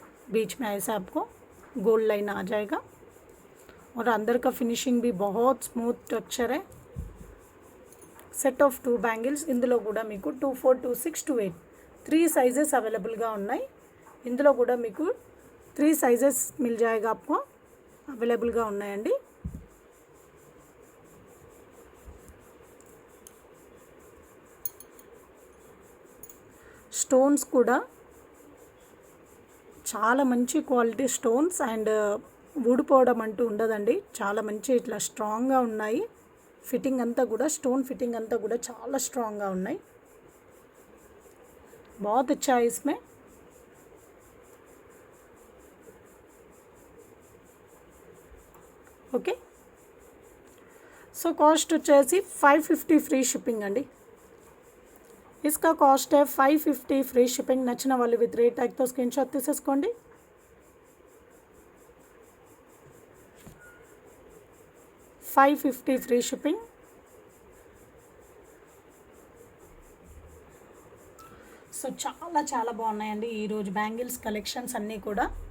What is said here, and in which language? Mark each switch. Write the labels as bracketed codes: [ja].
[hi] बीच में ऐसा आपको गोल्ड लाइन आ जाएगा और अंदर का फिनिशिंग भी बहुत स्मूथ टेक्सचर है. [en] Set of 2 bangles. [te] इंदुलो కూడా మీకు 24, 26, 28 3 साइजेस अवेलेबलగా ఉన్నాయి. ఇందులో కూడా మీకు 3 साइजेस [hi] मिल जाएगा आपको, [te] अवेलेबलగా ఉన్నాయండి. స్టోన్స్ కూడా చాలా మంచి క్వాలిటీ స్టోన్స్ అండ్ ఊడిపోవడం అంటూ ఉండదండి. చాలా మంచి ఇట్లా స్ట్రాంగ్గా ఉన్నాయి. ఫిట్టింగ్ అంతా కూడా స్టోన్ ఫిట్టింగ్ అంతా కూడా చాలా స్ట్రాంగ్గా ఉన్నాయి. [hi] बहुत अच्छा है इसमें. [te] ఓకే, సో కాస్ట్ వచ్చేసి 550 ఫ్రీ షిప్పింగ్ అండి. [hi] इसका कॉस्ट है 550 फ्री शिपिंग. [te] నచ్చిన వాళ్ళు విత్ రేట్ ట్యాగ్తో స్క్రీన్ షాట్ తీసేసుకోండి. $550 ఫ్రీ షిప్పింగ్. సో చాలా చాలా బాగున్నాయండి ఈరోజు బ్యాంగిల్స్ కలెక్షన్స్ అన్నీ కూడా.